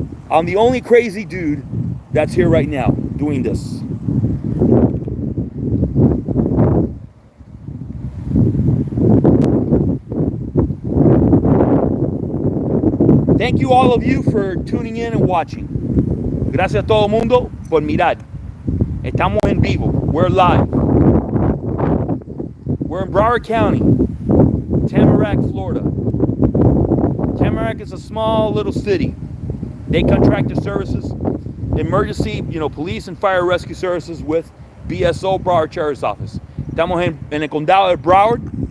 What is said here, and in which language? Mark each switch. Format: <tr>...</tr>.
<en>I'm the only crazy dude that's here right now doing this. Thank you, all of you, for tuning in and watching.</en> <es>Gracias a todo el mundo por mirar. Estamos en vivo.</es> <en>We're live. We're in Broward County, Tamarac, Florida. Tamarac is a small little city. They contract their services, emergency, police and fire rescue services with BSO, Broward Sheriff's Office.</en> <es>Estamos en el condado de Broward.</es>